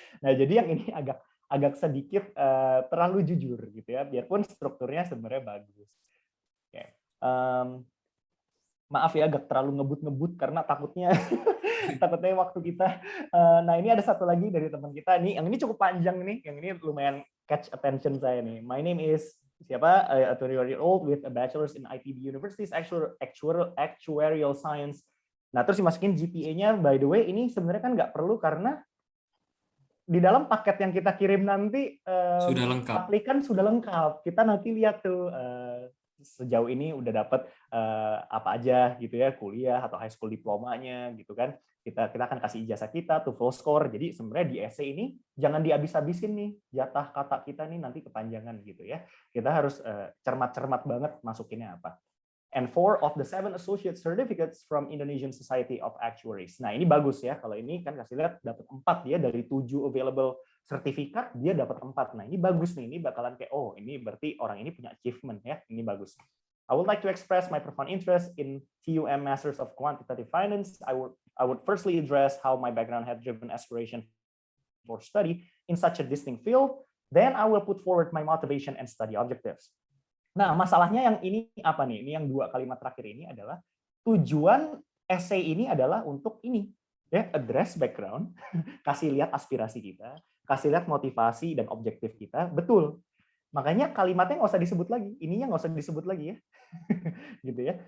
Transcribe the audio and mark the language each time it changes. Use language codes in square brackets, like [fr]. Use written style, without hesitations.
[id] Nah, jadi yang ini agak sedikit terlalu jujur gitu ya, biarpun strukturnya sebenarnya bagus. Okay. Maaf ya agak terlalu ngebut karena takutnya waktu kita. Nah, ini ada satu lagi dari teman kita nih, yang ini cukup panjang nih, yang ini lumayan catch attention saya nih. [en] My name is [id] siapa? [en] A 20-year-old with a bachelor's in ITB University's actuarial science. [id] Nah, terus dimasukin GPA-nya, [en] by the way, [id] ini sebenarnya kan nggak perlu karena di dalam paket yang kita kirim nanti sudah lengkap. Aplikan sudah lengkap. Kita nanti lihat tuh sejauh ini udah dapat apa aja gitu ya, kuliah atau high school diplomanya gitu kan. Kita akan kasih ijazah kita tuh full score. Jadi sebenarnya di essay ini jangan dihabis-habisin nih jatah kata kita nih nanti kepanjangan gitu ya. Kita harus cermat-cermat banget masukinnya apa. [en] And 4 of the 7 associate certificates from Indonesian Society of Actuaries. [id] Nah, ini bagus ya. Kalau ini kan kasih lihat dapat 4 dia dari 7 available sertifikat, dia dapat 4. Nah, ini bagus nih. Ini bakalan kayak, oh, ini berarti orang ini punya achievement ya. Ini bagus. [en] I would like to express my profound interest in TUM Masters of Quantitative Finance. I would firstly address how my background had driven aspiration for study in such a distinct field. Then I will put forward my motivation and study objectives. [id] Nah, masalahnya yang ini apa nih? Ini yang 2 kalimat terakhir ini adalah tujuan essay ini adalah untuk ini, ya, address background, kasih lihat aspirasi kita, kasih lihat motivasi dan objektif kita, betul. Makanya kalimatnya nggak usah disebut lagi, ininya nggak usah disebut lagi ya, gitu ya.